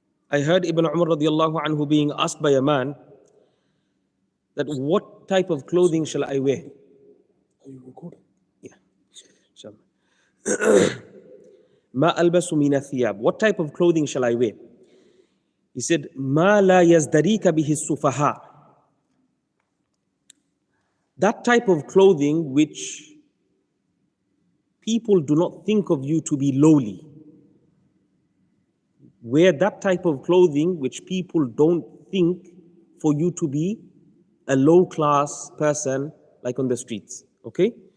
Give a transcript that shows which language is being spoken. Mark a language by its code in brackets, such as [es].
[en] I heard Ibn Umar radiallahu anhu being asked by a man that what type of clothing shall I wear? Are you recording? Yeah. [ar] ما ألبس من الثياب. [en] What type of clothing shall I wear? He said, [ar] ما لا يزدريك به السفهاء. [en] That type of clothing which people do not think of you to be lowly. Wear that type of clothing which people don't think for you to be a low-class person like on the streets. Okay?